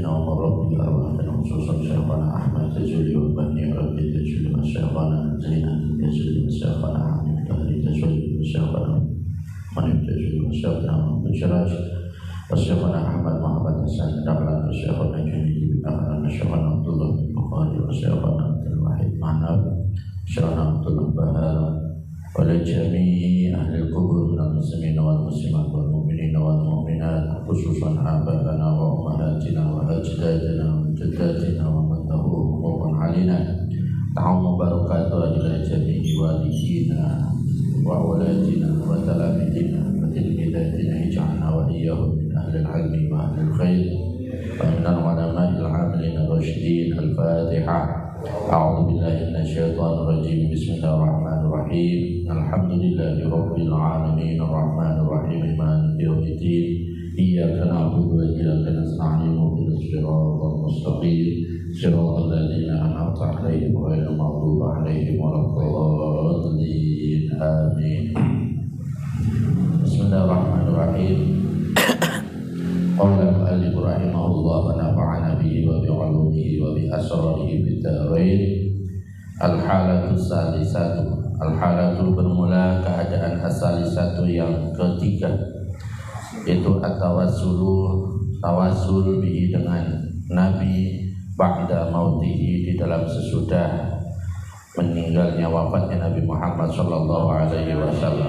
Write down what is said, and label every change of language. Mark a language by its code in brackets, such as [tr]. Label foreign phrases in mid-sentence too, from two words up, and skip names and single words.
[ar] ومربي أرواحنا خصوصا شيخنا أحمد تاجولي وباني ربي تاجولي وشيخنا زينل تاجولي وشيخنا حامد طاهري تاجولي وشيخنا منيب تاجولي و شيخنا بجرج وشيخنا أحمد محمد حسن دحلان وشيخنا جنيدي بن أهلان وشيخنا عبد الله بن بخاري و شيخنا عبد الواحد مناب شيخنا عبد الله بحر ولا جميع أهل القبور من المسلمين والمسلمات والمؤمنين والمؤمنات خصوصا آباءنا وأمهاتنا وأجدادنا وجداتنا ومن له حقوقا علينا تعم بركته إلى جميع والدينا وأولادنا وتلامذتنا وتلميذاتنا اجعلنا وإياهم من أهل العلم وأهل الخير ومن العلماء العاملين الراشدين. Al-Fatihah. أعوذ بالله من الشيطان الرجيم. بسم الله الرحمن الرحيم. الحمد لله رب العالمين الرحمن الرحيم مالك يوم الدين. إياك نعبد وإياك نستعين اهدنا الصراط المستقيم صراط الذين أنعمت عليهم غير المغضوب عليهم ولا الضالين. Amin. Bismillahirrahmanirrahim. قال المؤلف رحمه الله ونفعنا به وبعلومه وبأسراره في الدارين. الحالة الثالثة. [id] Al-halatu bermula keadaan as-salisatu yang ketiga, yaitu [ar] توسل به [id] dengan Nabi [ar] بعد موته, [id] di dalam sesudah meninggalnya wafatnya Nabi Muhammad [ar] صلى الله عليه وسلم.